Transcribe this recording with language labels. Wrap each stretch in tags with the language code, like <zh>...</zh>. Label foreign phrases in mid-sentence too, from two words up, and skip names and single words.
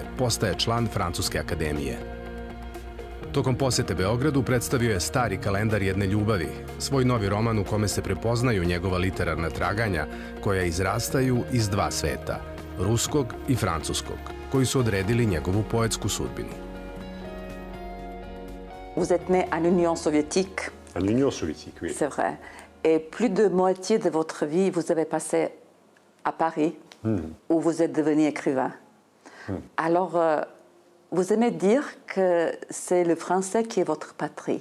<sr>postaje član Francuske akademije. Tokom posete Beogradu predstavio je Stari kalendar jedne ljubavi, svoj novi roman u kome se prepoznaju njegova literarna traganja koja izrastaju iz dva sveta, ruskog i francuskog, koji su odredili njegovu poetsku sudbinu.</sr> <fr>Vous êtes né en Union soviétique. En Union soviétique, oui. C'est vrai. Et plus de moitié de votre vie, vous avez passé à Paris, où vous êtes devenu écrivain. Alors, vous aimez dire que c'est le français qui est votre patrie?</fr>